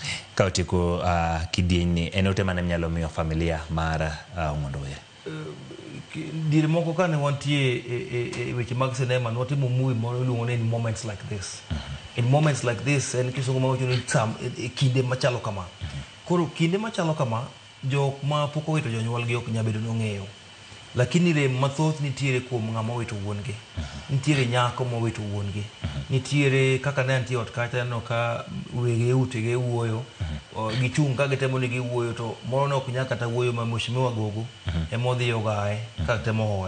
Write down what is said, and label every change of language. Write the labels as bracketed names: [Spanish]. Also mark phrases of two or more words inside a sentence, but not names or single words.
[Luo (Kenya and Tanzania)] Kauti ko kidieni enote mane mnyalo miyo familia mara Ong'ondo Were. Dire moko kane wantie weche mag sinema notimo movie moro iluongo ni Moments Like This. [English] In moments like this [Luo (Kenya and Tanzania)] en kisungu mawacho ni kinde machalo kama. Koro kinde machalo kama jok ma pok owito jonyuolgi ok nyal bedo nong'eyo. Lakini rem mathoth nitiere kuom ng'ama owito wuongi. Nitiere nyako mowito wuongi. Nitiere kaka ne antie ot kacha no ka wege utege wuoyo gichung' ka gitemo ni giwuoyo to moro ne ok nyal kata wuoyo ma Mheshimiwa Gogo emodhi ogaye ka temo hoye.